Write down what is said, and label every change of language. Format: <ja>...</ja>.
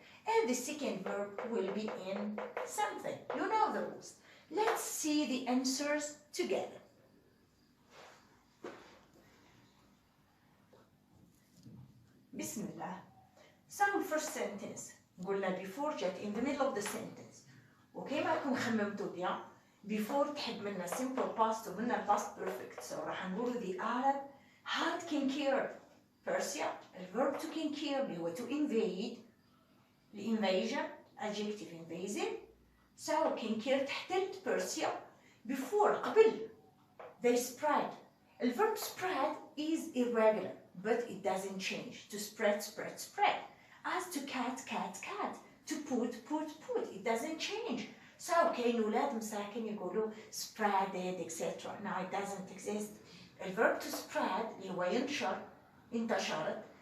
<en>And the second verb will be in something. You know the rules. Let's see the answers together.</en> <ar>بسم الله.</ar> <en>So first sentence قلنا before جات in the middle of the sentence.</en> <ar>وكيما راكم خممتوا بيان before تحب منا simple past ومنا past perfect.</ar> <en>So</en> <ar>راح نقولوا</ar> <en>the Arab had conquered Persia. الverb to conquer</en> <ar>اللي هو</ar> <en>to invade. الinvasion adjective invasive. So conquer تحتلت Persia before قبل they spread. الverb spread is irregular. But it doesn't change. To spread, spread, spread. As to cat, cat, cat. to put. It doesn't change.</en> <ar>So كاين ولاد مساكن يقولوا spreaded etc.</ar> <en>Now it doesn't exist. The verb to spread</en> <ar>اللي هو ينشر، انتشرت.</ar>